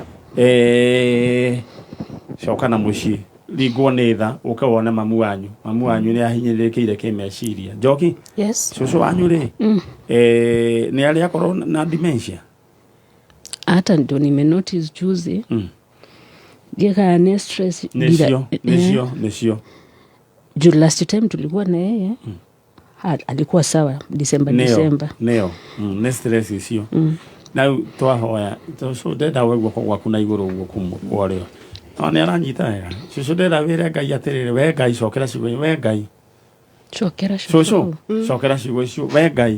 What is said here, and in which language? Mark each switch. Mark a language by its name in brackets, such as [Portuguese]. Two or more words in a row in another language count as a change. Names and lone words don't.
[Kikuyu] coka na mũciĩ ringwo nĩ tha ũke wone mamu wanyu nĩ ahinyĩrĩrĩkĩire kĩmeciria Njoki cũcũ wanyu rĩ nĩ arĩ akorwo na dementia [Swahili] hata ndio nimenotice juzi [Kikuyu] ndieka ne stress nisio [Swahili] juu [English] last time [Swahili] tulikuwa na yeye alikuwa sawa December [Kikuyu] ne stress isio na twahoya so ndenda wegwo gwaku na igũrũ ũguo kumũkwarĩo no nĩ aranyita wega cũcũ ndenda wĩre Ngai atĩrĩrĩ we Ngai cokera ciugo we Ngai cũcũ cokera ciugo icio we Ngai